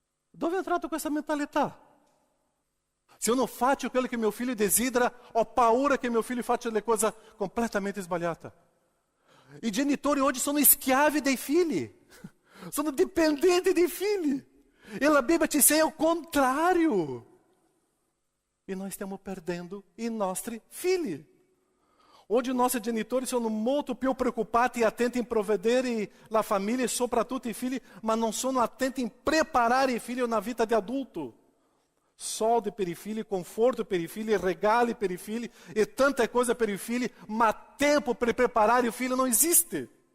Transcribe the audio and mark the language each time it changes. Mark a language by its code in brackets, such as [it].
[it] Dove è entrato questa mentalità? Se eu não faccio quello che mio figlio desidera, ho paura che mio figlio faccia le cose completamente sbagliate. I genitori oggi sono schiavi dei figli, sono dipendenti dei figli. [pt] E a Bíblia te ensina o contrário. E nós estamos perdendo i nostri figli. [it] Oggi i nostri genitori sono molto più preoccupati e attenti in provvedere la famiglia e soprattutto i figli, ma non sono attenti in preparare i figli a una vita di adulto. Soldi per i figli, conforto per i figli, regali per i figli e tante cose per i figli, ma tempo per preparare il figlio non esiste.